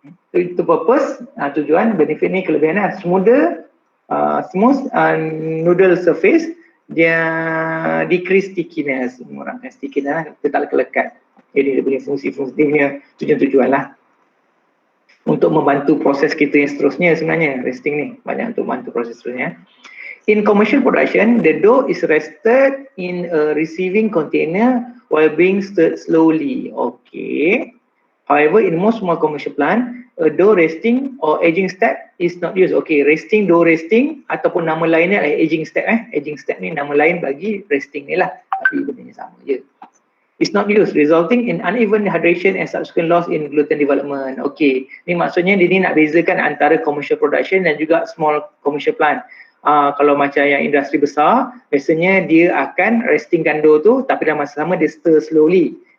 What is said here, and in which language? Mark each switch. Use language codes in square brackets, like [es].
[ms] Itu purpose, tujuan, benefit ni kelebihan [en] smoother, smooth noodle surface, [ms] dia [en] decrease stickiness, [ms] mengurangkan stickiness, dia tak lekat-lekat. Jadi dia punya fungsi-fungsi, dia punya tujuan-tujuan lah untuk membantu proses kita yang seterusnya. Sebenarnya resting ni banyak untuk membantu proses seterusnya. [en] In commercial production, the dough is rested in a receiving container while being stirred slowly. Okay. However, in most small commercial plant, a dough resting or aging step is not used. [ms] Okay, resting, dough resting ataupun nama lainnya adalah aging step. Aging step ni nama lain bagi resting ni lah, tapi benda sama je. [en] It's not used, resulting in uneven hydration and subsequent loss in gluten development. [ms] Okay, ni maksudnya dia ni nak bezakan antara [en] commercial production [ms] dan juga [en] small commercial plant. [ms] Kalau macam yang industri besar, biasanya dia akan restingkan dough tu, tapi dalam masa sama dia [en] stir slowly.